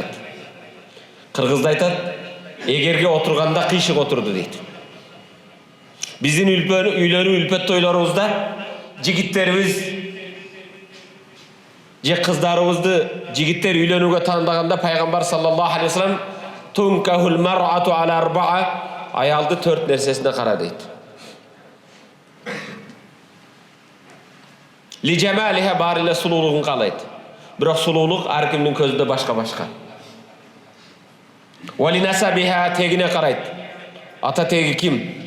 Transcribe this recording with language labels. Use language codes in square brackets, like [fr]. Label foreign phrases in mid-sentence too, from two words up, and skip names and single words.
[ky] Кыргызда айтат, эгерге отурганда кыйшык отурду дейт. Биздин үйлөнүү үлпөт тойлорубузда жигиттерибиз же кыздарыбызды жигиттер үйлөнүүгө тандаганда пайгамбар [ar] صلى الله عليه وسلم تنكح المرأة لأربع, [ky] аялды 4 нерсесине кара дейт. [ar] لجمالها, [ky] бар эле сулуулугун каалайт. Бирок сулуулук ар кимдин көзүндө башка-башка. [ar] ولنسبها, [ky] тегине карайт. Ата теги ким?